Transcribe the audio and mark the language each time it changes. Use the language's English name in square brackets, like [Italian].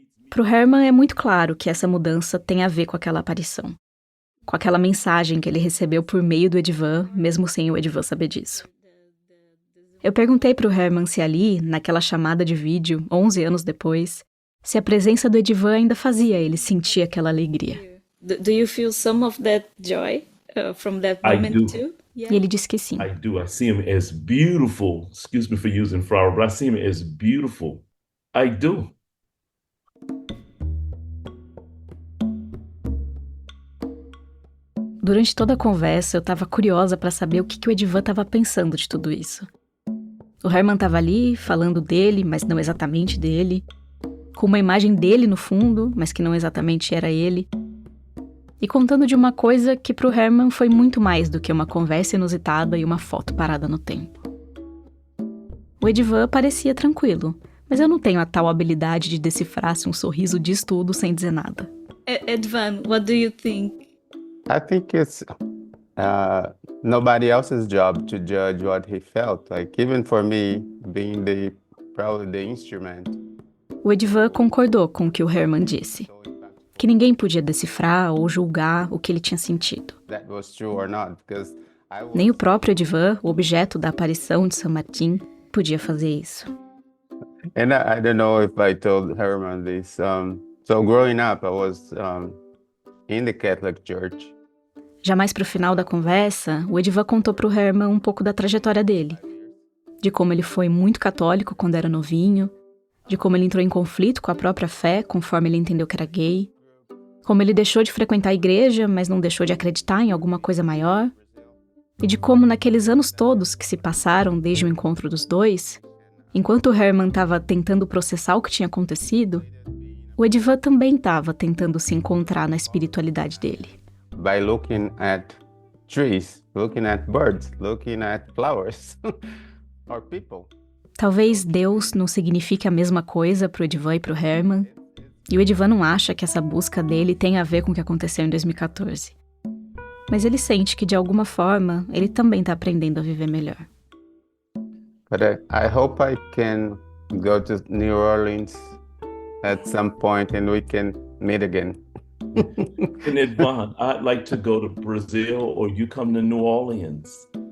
[Portuguese] Pro Herman é muito claro que essa mudança tem a ver com aquela aparição. Com aquela mensagem que ele recebeu por meio do Edivan, mesmo sem o Edivan saber disso. Eu perguntei pro Herman se ali, naquela chamada de vídeo, 11 anos depois, se a presença do Edivan ainda fazia ele sentir aquela alegria. [English] Do you feel some of that joy from that I moment do. too? [Portuguese] E ele disse que sim. [English] I do. I see him as beautiful. Excuse me for using flower, but I see him as beautiful. I do. [Portuguese] Durante toda a conversa, eu estava curiosa para saber o que o Edivan estava pensando de tudo isso. O Herman estava ali, falando dele, mas não exatamente dele, com uma imagem dele no fundo, mas que não exatamente era ele, e contando de uma coisa que pro Herman foi muito mais do que uma conversa inusitada e uma foto parada no tempo. O Edivan parecia tranquilo, mas eu não tenho a tal habilidade de decifrar se um sorriso diz tudo sem dizer nada. [English] Edvan, what do you think? I think it's nobody else's job to judge what he felt. Like even for me, being probably the instrument. [Portuguese] O Edivan concordou com o que o Herman disse, que ninguém podia decifrar ou julgar o que ele tinha sentido. [English] That was true or not, because I was... [Portuguese] Nem o próprio Edivan, o objeto da aparição de San Martín, podia fazer isso. [English] And I don't know if I told Herman this. So growing up, I was in the Catholic Church. [Portuguese] Já mais pro final da conversa, o Edivan contou pro Herman um pouco da trajetória dele. De como ele foi muito católico quando era novinho, de como ele entrou em conflito com a própria fé conforme ele entendeu que era gay, como ele deixou de frequentar a igreja, mas não deixou de acreditar em alguma coisa maior, e de como naqueles anos todos que se passaram desde o encontro dos dois, enquanto o Herman estava tentando processar o que tinha acontecido, o Edivan também estava tentando se encontrar na espiritualidade dele. [English] By looking at trees, looking at birds, looking at flowers, or people. [Portuguese] Talvez Deus não signifique a mesma coisa pro Edivan e pro Herman, e o Edivan não acha que essa busca dele tem a ver com o que aconteceu em 2014. Mas ele sente que, de alguma forma, ele também tá aprendendo a viver melhor. [English] But I hope I can go to New Orleans at some point and we can meet again. And Edvan, I'd like to go to Brazil or you come to New Orleans.